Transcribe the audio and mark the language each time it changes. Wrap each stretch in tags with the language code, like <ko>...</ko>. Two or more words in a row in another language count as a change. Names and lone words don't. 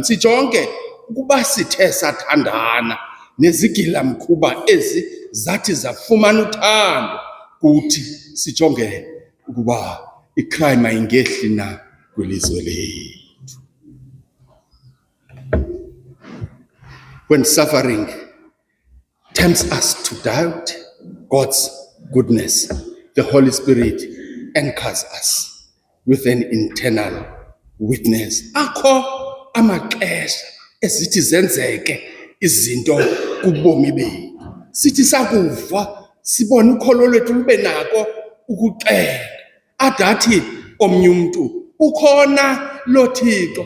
<xh>Sijonge ukuba sithe sathandana nezigila mkhuba ezi zathi zafumana uthando, kuthi sijonge ukuba icrime ayingehli na kwilizwe lethu.</xh> <en>When suffering tempts us to doubt God's goodness, the Holy Spirit anchors us with an internal witness.</en> <xh>Akho amaxesha esithi zenzeke izinto kubomi bethu. Sithi sakuva sibona ukholo lwethu lube nako ukuxela. Adathi omnye umuntu ukhona lo Thixo.</xh>